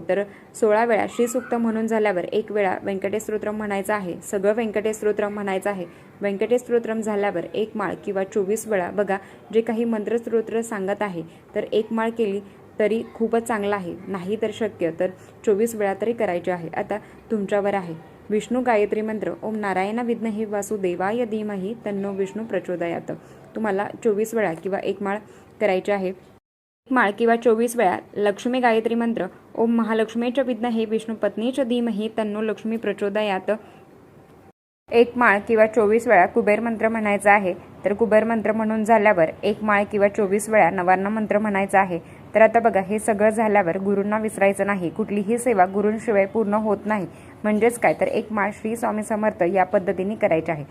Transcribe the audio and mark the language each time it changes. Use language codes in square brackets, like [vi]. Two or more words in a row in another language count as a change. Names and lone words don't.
[mr] तर 16 वेळा श्रीसूक्त म्हणून झाल्यावर 1 वेळा व्यंकटेश स्तोत्र म्हणायचं आहे. सगळं व्यंकटेश स्तोत्र म्हणायचं आहे. व्यंकटेश स्तोत्रम झाल्यावर 1 माळ किंवा 24 वेळा, बघा जे काही मंत्रस्तोत्र सांगत आहे तर 1 माळ केली तरी खूपच चांगला आहे. नाही तर शक्य तर 24 वेळा तरी करायचे आहे. आता तुमच्यावर आहे. विष्णू गायत्री मंत्र [sa] ओम नारायण विद्महे वासुदेवाय धीमहि तन्नो विष्णू प्रचोदयात [mr] तुम्हाला 24 वेळा किंवा 1 माळ करायचे आहे. 1 माळ किंवा 24 वेळा लक्ष्मी गायत्री मंत्र [sa] ओम महालक्ष्मीच विद्महे विष्णू पत्नीच धीमहि तन्नो लक्ष्मी प्रचोदयात [mr] 1 माळ किंवा 24 वेळा कुबेर मंत्र म्हणायचा आहे. तर कुबेर मंत्र म्हणून झाल्यावर 1 माळ किंवा 24 वेळा नवार्ण मंत्र म्हणायचा आहे. तर आता बघा, हे सगळं झाल्यावर गुरूंना विसरायचं नाही. कुठलीही सेवा गुरूंशिवाय पूर्ण होत नाही. म्हणजेच काय, तर 1 माळ श्री स्वामी समर्थ या पद्धतीने करायची आहे.